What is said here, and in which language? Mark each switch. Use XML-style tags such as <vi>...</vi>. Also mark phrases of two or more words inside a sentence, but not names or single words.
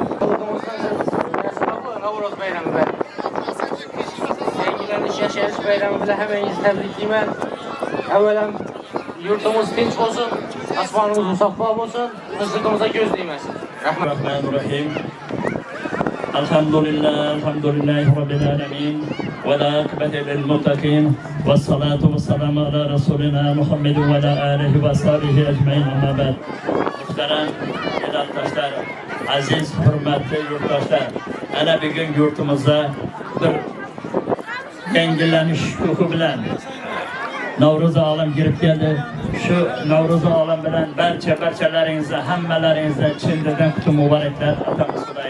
<uz>Navro'z bayrami bilan. Yangilanish yashash bayrami bilan hammangizni tabriklayman. Avvalam yurtimiz tinch bo'lsin, osmonimiz musaffo bo'lsin, tinchligimizga ko'z tegmasin. Rahmat.</uz> <ar>Rahmanirrahim. الحمد لله رب العالمين. والعاقبة للمتقين والصلاة والسلام على رسولنا محمد وعلى آله وصحبه أجمعين أما بعد.</ar> <uz>Muhtaram yurtdoshlar, aziz hurmatli yurtdoshlar, ana bugun yurtimizda bir yangilanish ruhi bilan Navro'z olam kirib keldi. Shu Navro'z olam bilan barchalaringizga, hammalaringizga chindan qutlug' muboraklar atamiz Xudoyim.</uz>